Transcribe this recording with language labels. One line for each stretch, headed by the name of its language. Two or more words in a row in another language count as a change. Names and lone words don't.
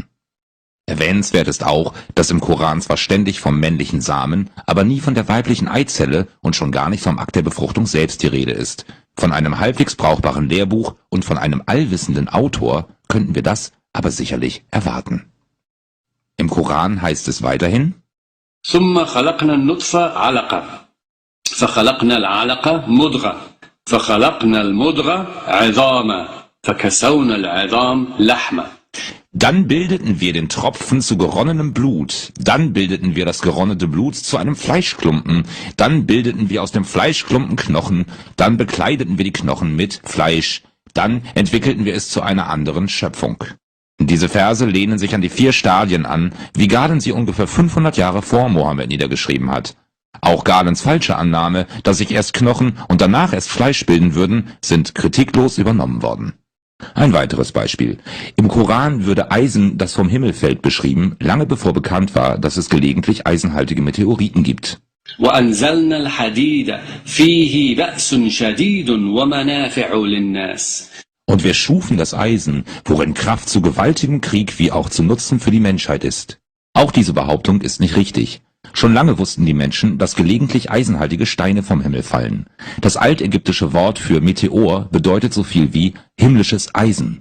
German: Erwähnenswert ist auch, dass im Koran zwar ständig vom männlichen Samen, aber nie von der weiblichen Eizelle und schon gar nicht vom Akt der Befruchtung selbst die Rede ist. Von einem halbwegs brauchbaren Lehrbuch und von einem allwissenden Autor könnten wir das aber sicherlich erwarten. Im Koran heißt es weiterhin:
Arabic: ثم خلقنا النطفة علقة فخلقنا العلقة مضغة فخلقنا المضغة عظاما فكسونا العظام لحما.
German: Dann bildeten wir den Tropfen zu geronnenem Blut, dann bildeten wir das geronnete Blut zu einem Fleischklumpen, dann bildeten wir aus dem Fleischklumpen Knochen, dann bekleideten wir die Knochen mit Fleisch, dann entwickelten wir es zu einer anderen Schöpfung. Diese Verse lehnen sich an die 4 Stadien an, wie Galen sie ungefähr 500 Jahre vor Mohammed niedergeschrieben hat. Auch Galens falsche Annahme, dass sich erst Knochen und danach erst Fleisch bilden würden, sind kritiklos übernommen worden. Ein weiteres Beispiel: Im Koran würde Eisen, das vom Himmel fällt, beschrieben, lange bevor bekannt war, dass es gelegentlich eisenhaltige Meteoriten gibt.
Arabic: وأنزلنا الحديد فيه بأس شديد ومنافع للناس.
German: Und wir schufen das Eisen, worin Kraft zu gewaltigem Krieg wie auch zu Nutzen für die Menschheit ist. Auch diese Behauptung ist nicht richtig. Schon lange wussten die Menschen, dass gelegentlich eisenhaltige Steine vom Himmel fallen. Das altägyptische Wort für Meteor bedeutet so viel wie himmlisches Eisen.